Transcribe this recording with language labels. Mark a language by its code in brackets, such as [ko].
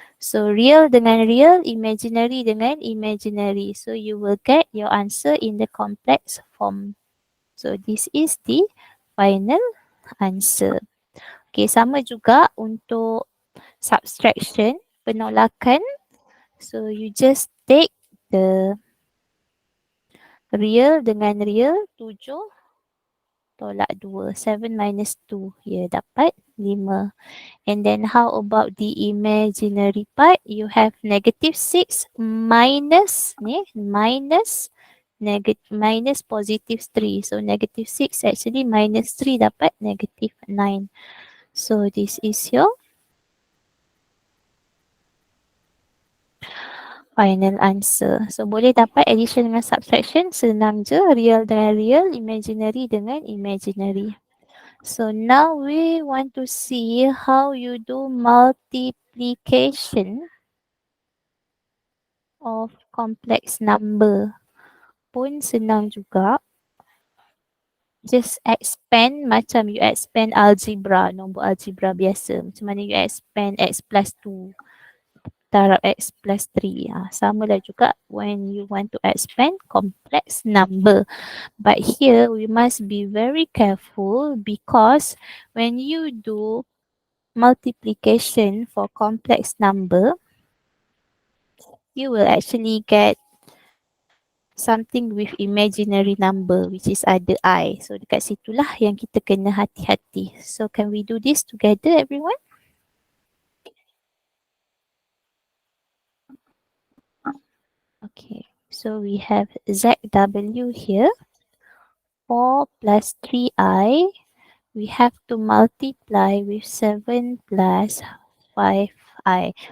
[en] So real [ms] dengan [en] real, imaginary dengan imaginary. So you will get your answer in the complex form. So this is the final answer. [ms] Okay, sama juga untuk subtraction, penolakan. [en] So you just take the real [ms] dengan [en] real, 7 [ms] tolak [en] 2. 7 minus 2, [ms] ya dapat [en] 5. And then how about the imaginary part? You have negative 6 minus, minus positive 3. So negative 6 actually minus 3 [ms] dapat [en] negative 9. So this is your final answer. [ms] So boleh dapat addition dengan subtraction, senang je. [en] Real dengan real, imaginary dengan imaginary. So now we want to see how you do multiplication of complex number. [ms] Pun senang juga. [en] Just expand [ms] macam [en] you expand algebra, [ms] nombor algebra biasa. Macam mana [en] you expand x plus 2. [ms] darab [en] x plus 3. [ms] Sama lah juga [en] when you want to expand complex number. But here we must be very careful because when you do multiplication for complex number, you will actually get something with imaginary number which is [ms] ada [en] I. [ms] So dekat situlah yang kita kena hati-hati. [en] So can we do this together everyone? Okay, so we have ZW here. 4 plus 3I. We have to multiply with 7 plus 5I.